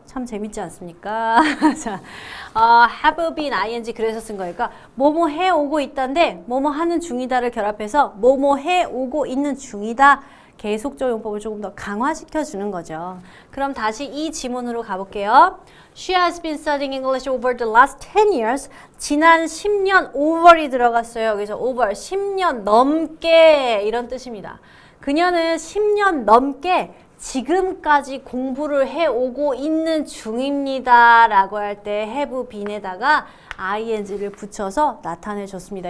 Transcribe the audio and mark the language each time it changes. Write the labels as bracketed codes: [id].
[ko] 참 재밌지 않습니까? 자, have been ing 그래서 쓴 거니까 뭐뭐 해오고 있다인데 뭐뭐 하는 중이다를 결합해서 뭐뭐 해오고 있는 중이다. 계속적 용법을 조금 더 강화시켜 주는 거죠. 그럼 다시 이 지문으로 가볼게요. [en] She has been studying English over the last 10 years. [ko] 지난 10년 over이 들어갔어요. 그래서 over 10년 넘게 이런 뜻입니다. 그녀는 10년 넘게 지금까지 공부를 해오고 있는 중입니다. 라고 할 때 have been에다가 ing를 붙여서 나타내 줬습니다.